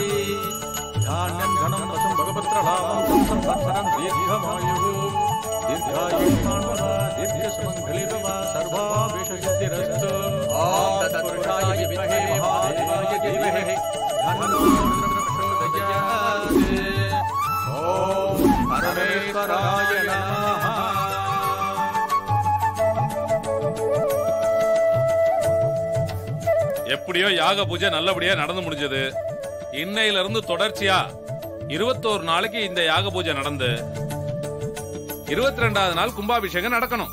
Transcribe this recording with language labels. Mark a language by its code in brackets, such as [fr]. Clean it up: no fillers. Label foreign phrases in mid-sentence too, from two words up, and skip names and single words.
[sa] धान्यं धनं वसुं भगवत्प्रलाभं सदसंवत्सरं दीर्घवायुः दीर्घायुष्मान् दीर्घसुमङ्गली भव सर्वाभिष्टसिद्धिरस्तु। ॐ तत्पुरुषाय विद्महे महादेवाय धीमहि तन्नो प्रचोदयात्। ओम परमेश्वराय नमः। [ta] எப்படியோ யாக பூஜை நல்லபடியா நடந்து முடிஞ்சது. இன்னையில இருந்து தொடர்ச்சியா 21 நாளைக்கு இந்த யாக பூஜை நடந்து 22வது நாள் கும்பாபிஷேகம் நடக்கணும்.